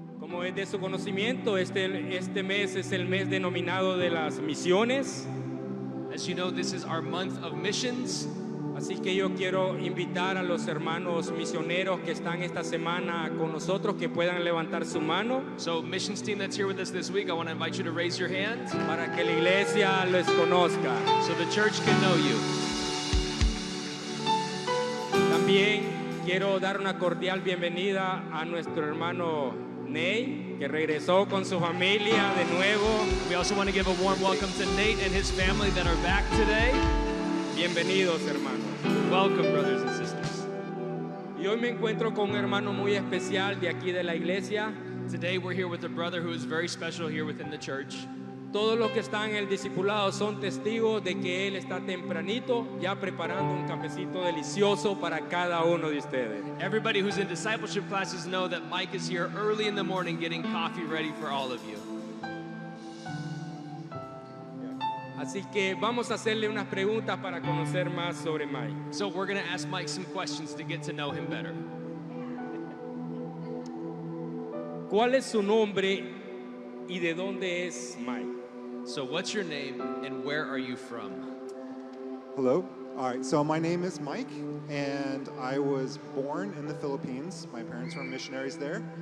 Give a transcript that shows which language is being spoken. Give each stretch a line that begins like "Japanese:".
Spanish: Pues de su conocimiento, este mes es el mes denominado de las misiones.
English: As you know, this is our month of missions.
Spanish: Así que yo quiero invitar a los hermanos misioneros que están esta semana con nosotros que puedan levantar su mano
English: So, missions team that's here with us this week, I want to invite you to raise your hand
Spanish: para que la iglesia les conozca.
English: so the church can know you.
Spanish: También quiero dar una cordial bienvenida a nuestro hermano Ney, que regresó con su familia de nuevo.
English: We also want to give a warm welcome to Nate and his family that are back today.
Spanish: Bienvenidos, hermanos.
English: Welcome, brothers and sisters.
Spanish: Y hoy me encuentro con un hermano muy especial de aquí de la iglesia.
English: Today we're here with a brother who is very special here within the church.
Spanish: Todos los que están en el discipulado son testigos de que él está tempranito ya preparando un cafecito delicioso para cada uno de ustedes.
English: Everybody who's in discipleship classes know that Mike is here early in the morning getting coffee ready for all of you.
Spanish: Así que vamos a hacerle unas preguntas para conocer más sobre Mike.
English: So we're going to ask Mike some questions to get to know him better.
Spanish: ¿Cuál es su nombre y de dónde es Mike?
English: So what's your name and where are you from? Hello. All right. So my name is Mike, and I was born in the Philippines. My parents were missionaries there.